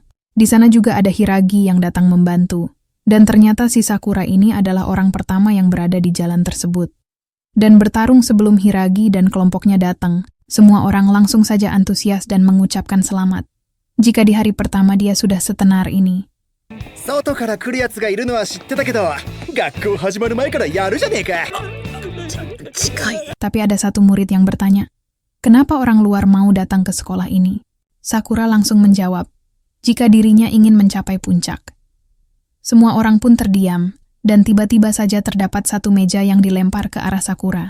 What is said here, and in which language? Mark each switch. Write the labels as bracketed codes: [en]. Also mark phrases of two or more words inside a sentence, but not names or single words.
[id] Di sana juga ada Hiragi yang datang membantu. Dan ternyata si Sakura ini adalah orang pertama yang berada di jalan tersebut. Dan bertarung sebelum Hiragi dan kelompoknya datang, semua orang langsung saja antusias dan mengucapkan selamat. Jika di hari pertama dia sudah setenar ini. [ja] 外から来るやつがいるのは知ってたけど、学校始まる前からやるじゃねえか。 [id] Tapi ada satu murid yang bertanya, kenapa orang luar mau datang ke sekolah ini? Sakura langsung menjawab, jika dirinya ingin mencapai puncak. Semua orang pun terdiam, dan tiba-tiba saja terdapat satu meja yang dilempar ke arah Sakura.